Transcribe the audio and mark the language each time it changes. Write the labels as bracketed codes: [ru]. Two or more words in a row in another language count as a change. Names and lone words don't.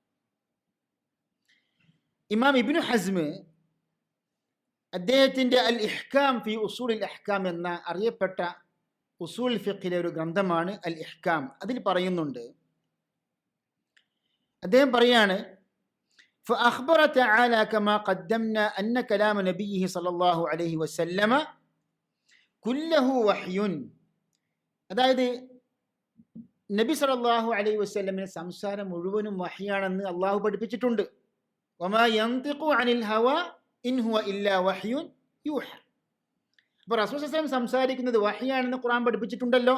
[ml] ഇമാം ഇബ്നു ഹസ്മ് അദ്ദേഹത്തിൻ്റെ അൽ ഇഹ്കാം ഫി ഉസൂലിൽ അഹ്കാം എന്ന അറിയപ്പെട്ട [ar] أصول الفقه [ml] ഒരു ഗ്രന്ഥമാണ് അൽ ഇഹ്കാം. അതിൽ പറയുന്നുണ്ട്, അദ്ദേഹം പറയാണ്, [ar] فأخبر تعالى كما قدمنا أن كلام نبيه صلى الله عليه وسلم كله وحي. [ml] അതായത് നബി [ar] صلى الله عليه وسلم [ml] സംസാരം മുഴുവനും വഹ്യാണെന്ന് അള്ളാഹു പഠിപ്പിച്ചിട്ടുണ്ട്. [ar] وما ينطق عن الهوى إن هو إلا وحي يوحى. [ml] അപ്പോൾ റസൂൽ [ar] صلى الله عليه وسلم [ml] സംസാരിക്കുന്നത് വഹ്യാണെന്ന് ഖുർആൻ പഠിപ്പിച്ചിട്ടുണ്ടല്ലോ.